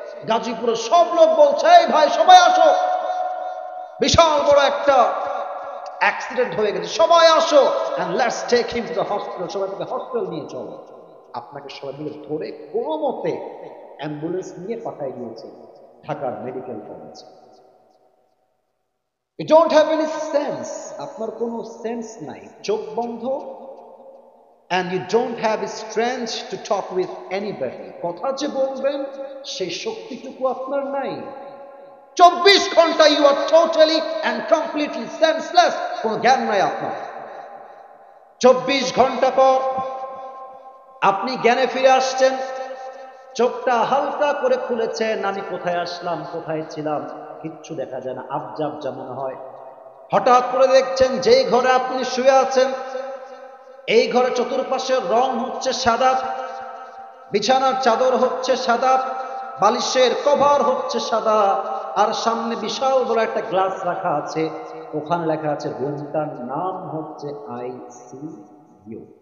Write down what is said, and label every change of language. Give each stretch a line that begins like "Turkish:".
Bangla: গাজীপুরের সব লোক বলছে, এই ভাই সবাই আসো, বিশাল বড় একটা অ্যাক্সিডেন্ট হয়ে গেছে, সবাই আসো,
English: and let's take him to the hospital,
Bangla: সবাই তাকে হসপিটাল নিয়ে চলো। আপনাকে সবাই মিলে ধরে কোনো মতে অ্যাম্বুলেন্স নিয়ে পাঠায় দিয়েছে ঢাকার মেডিকেল কলেজে।
English: You don't have any sense,
Bangla: আপনার কোনো সেন্স নাই, চোখ বন্ধ,
English: and you don't have strength to talk with anybody,
Bangla: কথা যে বলবেন সেই শক্তিটুকু আপনার নাই। 24 ঘন্টা
English: you are totally and completely senseless,
Bangla: কোনো জ্ঞান নাই আপনার। 24 ঘন্টা পর আপনি জ্ঞানে ফিরে আসছেন, চোখটা হালকা করে খুলেছেন, আমি কোথায় আসলাম, কোথায় ছিলাম, কিচ্ছু দেখা যায় না, আবজা আবজা মনে হয়। হঠাৎ করে দেখছেন যেই ঘরে আপনি শুয়ে আছেন, এই ঘরে চতুর্পাশে রং হচ্ছে সাদা, বিছানার চাদর হচ্ছে সাদা, বালিশের কভার হচ্ছে সাদা, আর সামনে বিশাল বড় একটা গ্লাস রাখা আছে, ওখানে লেখা আছে রুমটার নাম হচ্ছে আইসিইউ।